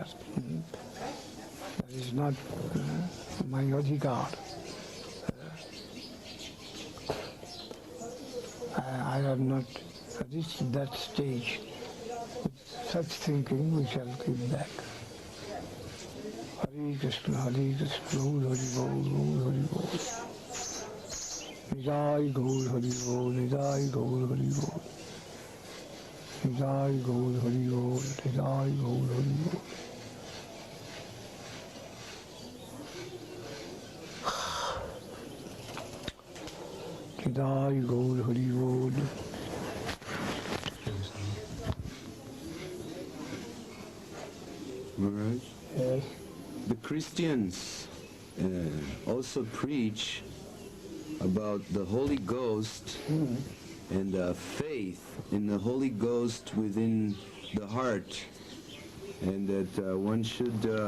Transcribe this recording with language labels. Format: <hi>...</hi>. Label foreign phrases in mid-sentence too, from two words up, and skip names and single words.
<en>That is not my adhikar. I have not reached that stage. With such thinking, we shall keep back. Hare Krishna, Hare Krishna, Gaur Hari Gaur, Gaur Hari Gaur. Jai Gaur Hari Gaur, Jai Gaur Hari Gaur. Jai Gaur Hari Gaur, Jai Gaur Hari Gaur. Jai Gaur Hari Gaur. Maharaj, Yes. the Christians also preach about the Holy Ghost and faith in the Holy Ghost within the heart, and that one should</en>